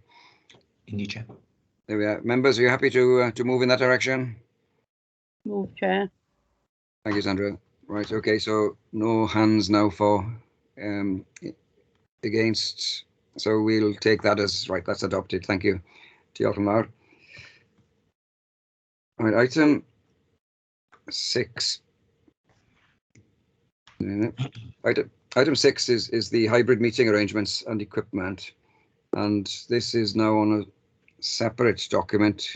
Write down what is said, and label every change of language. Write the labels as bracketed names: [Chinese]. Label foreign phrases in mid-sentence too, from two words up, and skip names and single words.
[English] Indeed, Chair. There we are. Members, are you happy to move in that direction? Move, Chair. Thank you, Sandra. Right, okay, so no hands now for against. So we'll take that as right. That's adopted. Thank you. [Welsh] Diolch yn fawr. [English] All right, item 6. Item 6 is the hybrid meeting arrangements and equipment, and this is now on a separate document.